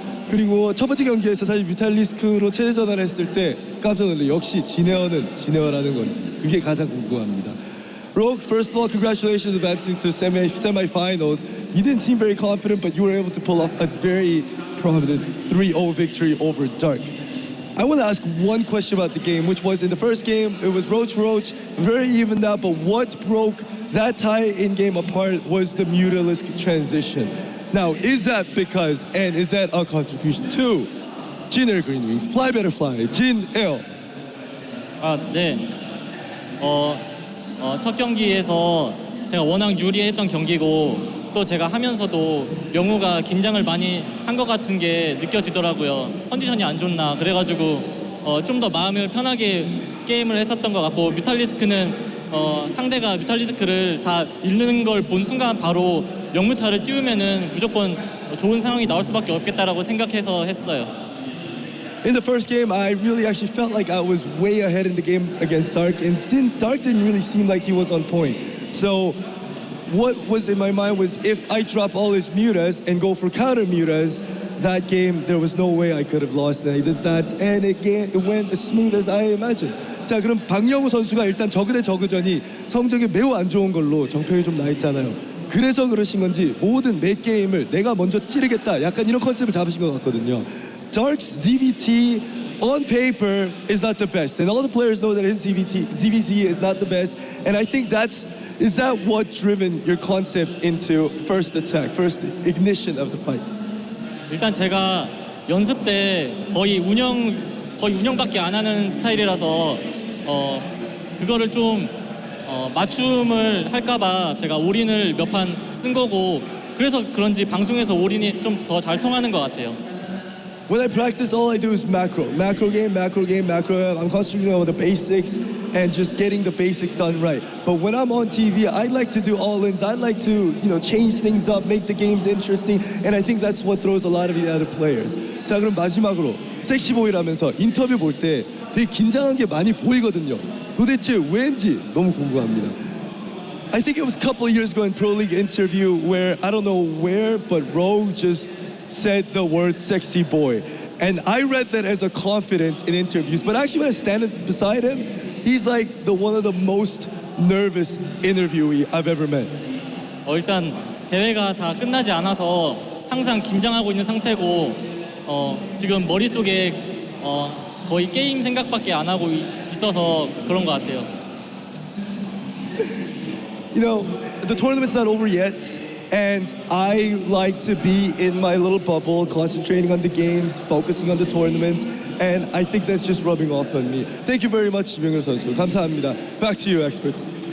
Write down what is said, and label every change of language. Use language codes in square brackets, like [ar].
[ko] 그리고 첫 번째 경기에서 사실 뮤탈리스크로 체제 전환을 했을 때 깜짝 놀래. 역시 진에어는 진에어라는 건지. 그게 가장 궁금합니다. [en] Rogue, first of all, congratulations advancing to semi-finals. You didn't seem very confident, but you were able to pull off a very prominent 3-0 victory over Dark. I want to ask one question about the game, which was in the first game, it was Roach, very evened out, but what broke that tie-in game apart was the Mutalisk transition. Now, is that because, and is that a contribution to Jin Air Green Wings, Fly Better Fly, Jin Air? [ko] 네. 첫 경기에서 제가 워낙 유리했던 경기고 또 제가 하면서도 명우가 긴장을 많이 한 것 같은 게 느껴지더라고요. 컨디션이 안 좋나 그래가지고 좀 더 마음을 편하게 게임을 했었던 것 같고 뮤탈리스크는 상대가 뮤탈리스크를 다 잃는 걸 본 순간 바로 영무타를 띄우면은 무조건 좋은 상황이 나올 수밖에 없겠다라고 생각해서 했어요. [en] In the first game, I really actually felt like I was way ahead in the game against Dark, and Dark didn't really seem like he was on point. So what was in my mind was if I drop all his mutas and go for counter mutas, that game there was no way I could have lost. And I did that, and it went as smooth as I imagined. [ko] 자, 그럼 박영우 선수가 일단 저그 대 저그전이 성적이 매우 안 좋은 걸로 정평이 좀 나 있잖아요. 그래서 그러신 건지 모든 매 게임을 내가 먼저 찌르겠다, 약간 이런 컨셉을 잡으신 것 같거든요. [en] Dark's ZvT on paper is not the best, and all the players know that his ZvZ is not the best, and I think is that what driven your concept into first attack, first ignition of the fights? [ko] 일단 제가 연습 때 거의 운영밖에 안 하는 스타일이라서 그거를 좀 맞춤을 할까봐 제가 올인을 몇 판 쓴 거고 그래서 그런지 방송에서 올인이 좀 더 잘 통하는 것 같아요. [en] When I practice, all I do is macro game. I'm concentrating on the basics and just getting the basics done right. But when I'm on TV, I like to do all-ins. I like to, change things up, make the games interesting, and I think that's what throws a lot of the other players. [ko] 자, 그럼 마지막으로 섹시보이라면서 인터뷰 볼 때 되게 긴장한 게 많이 보이거든요. 도대체 왠지 너무 궁금합니다. [en] I think it was a couple of years ago in Pro League interview where I don't know where, but Rogue just said the word sexy boy. And I read that as a confident in interviews, but actually when I stand beside him, he's like one of the most nervous interviewee I've ever met. [ko] 일단 대회가 다 끝나지 않아서 항상 긴장하고 있는 상태고 지금 머릿속에 거의 게임 생각밖에 안 하고 있어서 그런 것 같아요. [en] You know, the tournament's not over yet, and I like to be in my little bubble, concentrating on the games, focusing on the tournaments, and I think that's just rubbing off on me. Thank you very much, 이병렬 선수. [ko] 감사합니다. [en] Back to you, experts.